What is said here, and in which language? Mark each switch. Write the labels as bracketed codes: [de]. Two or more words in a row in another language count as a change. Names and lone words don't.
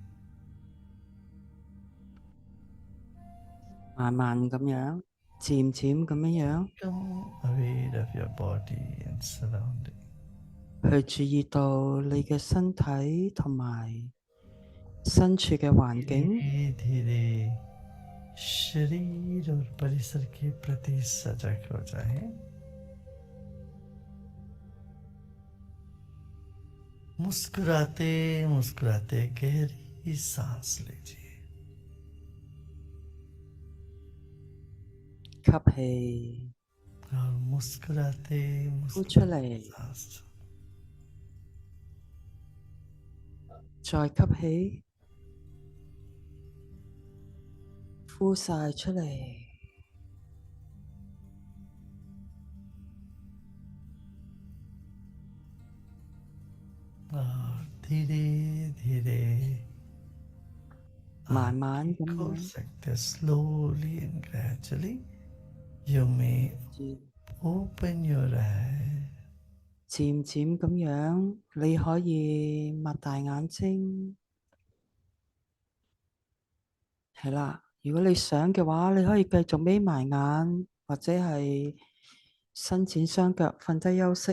[yue] 慢慢咁樣，漸漸咁樣 [en] become aware of your body and surrounding. [yue] 去注意到你嘅身體同埋身處嘅環境， [hi] धीरे धीरे शरीर और परिसर के प्रति सजग हो जाए। मुस्कुराते मुस्कुराते गहरी सांस लीजिए। [yue] 吸氣， [hi] और मुस्कुराते [yue] 呼出 [hi] मुस्कुराते [yue] 嚟， [hi] सांस छोड़ो। [yue] 再吸氣，呼晒出嚟。 [hi] और धीरे धीरे [yue] 慢慢咁 [hi] खोल [yue] 樣， [hi] सकते। [en] Slowly and gradually you may open your eyes. [yue] 漸漸咁樣，你可以擘大眼睛。係啦，如果你想嘅話，你可以繼續眯埋眼，或者係伸展雙腳，瞓低休息。